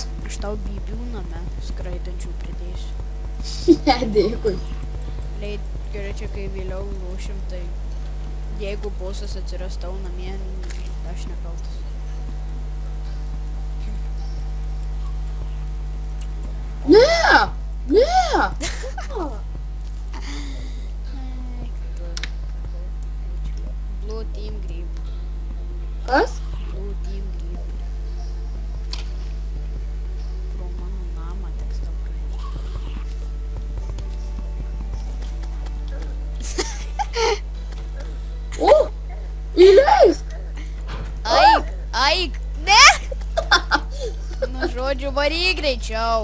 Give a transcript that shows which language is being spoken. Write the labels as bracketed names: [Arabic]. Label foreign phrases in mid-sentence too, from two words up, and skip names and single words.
[Lithuanian] Aš tau bybių name skraidančių pridėsiu. Ne, dėkui. Gerai, čia kai vėliau lošim, tai jeigu bosas atsiras tau namie, aš nekaltas. Ne! Ne! [English] Blue team grip. [Lithuanian] Kas? [English] Blue team grip. [Lithuanian] Pro mano namą teks tau praeiti. O! Įleisk! Aik, ne! Nu, žodžiu, varyk greičiau.